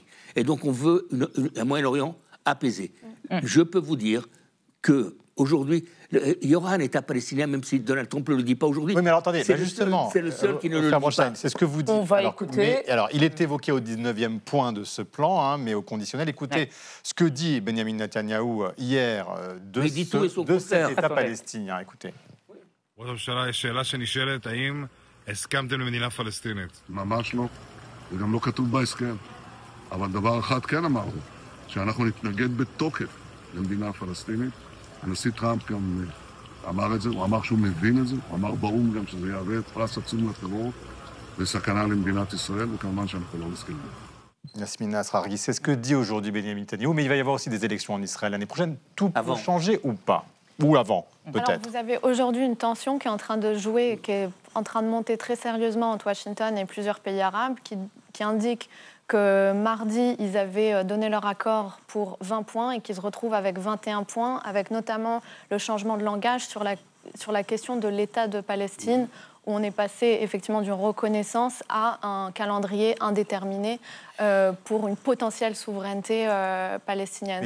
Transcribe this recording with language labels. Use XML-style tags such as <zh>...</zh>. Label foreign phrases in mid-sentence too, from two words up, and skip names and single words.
<fr>Et donc on veut un Moyen-Orient apaisé. Je peux vous dire qu'aujourd'hui, il y aura un État palestinien, même si Donald Trump ne le dit pas aujourd'hui. Oui, mais alors attendez, justement, c'est le seul qui ne le dit pas. C'est ce que vous dites. On va écouter. Alors, il est évoqué au 19e point de ce plan, mais au conditionnel. Écoutez ce que dit Benjamin Netanyahou hier de cet État palestinien. Écoutez.</fr> <he>השאלה שנשאלת, האם הסכמתם למדינה פלסטינית? ממש לא, וגם לא כתוב בהסכם. אבל דבר אחד כן אמרנו, שאנחנו נתנגד בתוקף למדינה פלסטינית. הנשיא טראמפ גם אמר את זה, הוא אמר שהוא מבין את זה, הוא אמר באו"ם גם שזה יהווה פרס עצום לטרור וסכנה למדינת ישראל, וכמובן שאנחנו לא מסכימים.</he> <fr>Yasmine Nasrallah, c'est ce que dit aujourd'hui Benjamin Netanyahou, mais il va y avoir aussi des élections en Israël l'année prochaine. Tout peut changer ou pas? Ou avant, peut-être. Alors, vous avez aujourd'hui une tension qui est en train de jouer, qui est en train de monter très sérieusement entre Washington et plusieurs pays arabes, qui indiquent que mardi, ils avaient donné leur accord pour 20 points et qu'ils se retrouvent avec 21 points, avec notamment le changement de langage sur la question de l'État de Palestine, où on est passé effectivement d'une reconnaissance à un calendrier indéterminé pour une potentielle souveraineté palestinienne.</fr>